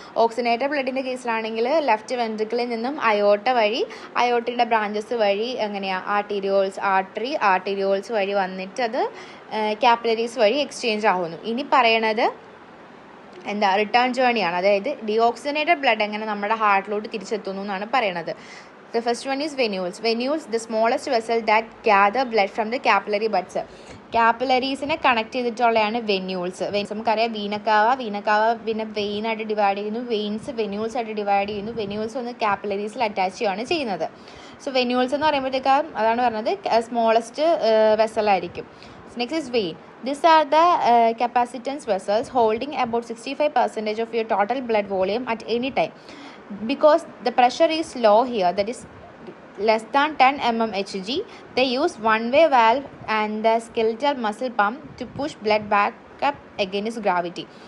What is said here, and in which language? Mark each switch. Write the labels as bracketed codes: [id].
[ml] Oxygenated ബ്ലഡിൻ്റെ കേസിലാണെങ്കിൽ left വെൻട്രിക്കിളിൽ നിന്നും അയോട്ട വഴി, അയോട്ടയുടെ branches വഴി എങ്ങനെയാണ് ആർട്ടീരിയോൾസ് വഴി വന്നിട്ട് അത് കാപ്പിലറീസ് വഴി എക്സ്ചേഞ്ച് ആവുന്നു. ഇനി പറയണത് റിട്ടേൺ ജേർണിയാണ്. അതായത് ഡിയോക്സിജനേറ്റഡ് ബ്ലഡ് എങ്ങനെ നമ്മുടെ ഹാർട്ടിലോട്ട് തിരിച്ചെത്തുന്നു എന്നാണ് പറയണത്. [en] The first one is venules. Venules, the smallest vessel that gather blood from the capillary buds. [ml] കാപ്പിലറീസിനെ connect ചെയ്തിട്ടുള്ളതാണ് വെന്യൂൾസ്. നമുക്കറിയാം വീനക്കാവ പിന്നെ വെയിനായിട്ട് ഡിവൈഡ് ചെയ്യുന്നു, വെയിൻസ് വെന്യൂൾസ് ആയിട്ട് ഡിവൈഡ് ചെയ്യുന്നു. വെന്യൂൾസ് ഒന്ന് കാപ്പിലറീസിൽ അറ്റാച്ച് ചെയ്യുകയാണ് ചെയ്യുന്നത്. സോ വെന്യൂൾസ് എന്ന് പറയുമ്പോഴത്തേക്കും അതാണ് പറഞ്ഞത് smallest വെസലായിരിക്കും. [en] Next is vein. These are the capacitance vessels holding about 65% of your total blood volume at any time. Because the pressure is low here, that is less than 10 mmHg, they use one-way valve and the skeletal muscle pump to push blood back up against gravity.